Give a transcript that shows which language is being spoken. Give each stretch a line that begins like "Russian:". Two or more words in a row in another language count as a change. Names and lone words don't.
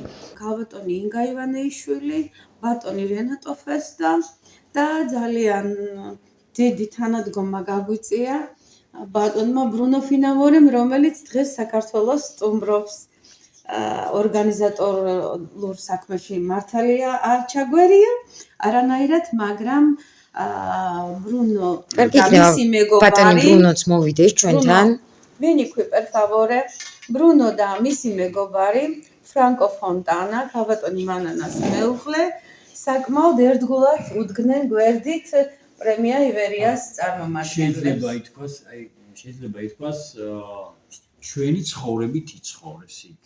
Georgian: ქალბატონი ინგა ივანეიშვილი, ბატონი რენატო ფესტა და ძალიან დიდი თანადგომა გაგვიწია ბატონმა ბრუნო ფინამორემ, რომელიც დღეს საქართველოს სტუმრობს. ორგანიზატორულ საქმეში მართალია არ ჩაგვერია არანაირად, მაგრამ ბრუნო და მისი ბატონი მეგობარი ბრუნოც მოვიდეს ჩვენთან.
Italian: Vieni qui per favore.
Georgian: Bruno და მისი მეგობარი ფრანკო ფონტანა, ქალბატონი მანანას მეუღლე, საკმაოდ ერთგულად უდგნენ გვერდით პრემია ივერიას წარმომადგენლებს. შეიძლება ითქვას, ჩვენი ცხოვრებით იცხოვრეს იქ.